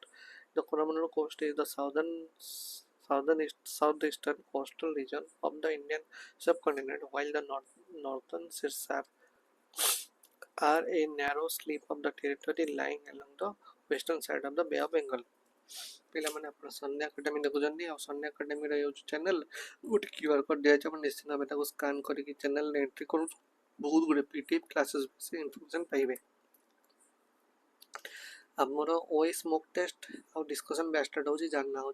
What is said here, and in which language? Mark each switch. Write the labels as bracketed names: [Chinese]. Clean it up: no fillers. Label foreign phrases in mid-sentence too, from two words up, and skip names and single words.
[English] The Coromandel Coast is the southeastern coastal region of the Indian subcontinent, while the northern Sirsar are a narrow slip of the territory lying along the western side of the Bay of Bengal. [Odia] ପିଲାମାନେ ଆପଣ ସନ୍ଧ୍ୟା ଏକାଡେମୀ ଦେଖୁଛନ୍ତି ଆଉ ସନ୍ଧ୍ୟା ଏକାଡେମୀର [English] YouTube channel [Odia] ଗୋଟେ [English] QR code [Odia] ଦିଆଯାଇଛି ଆପଣ ନିଶ୍ଚିତ ଭାବେ ତାକୁ ସ୍କାନ୍ କରିକି ଚ୍ୟାନେଲ୍ରେ ଏଣ୍ଟ୍ରି କରନ୍ତୁ ବହୁତ ଗୁଡ଼ିଏ [English] PDF classes [Odia] ବିଷୟରେ ଇନଫର୍ମେସନ୍ ପାଇବେ ଆମର [English] OS mock test [Odia] ଆଉ [English] discussion batch start [Odia] ହେଉଛି ଯାହାର ନାଁ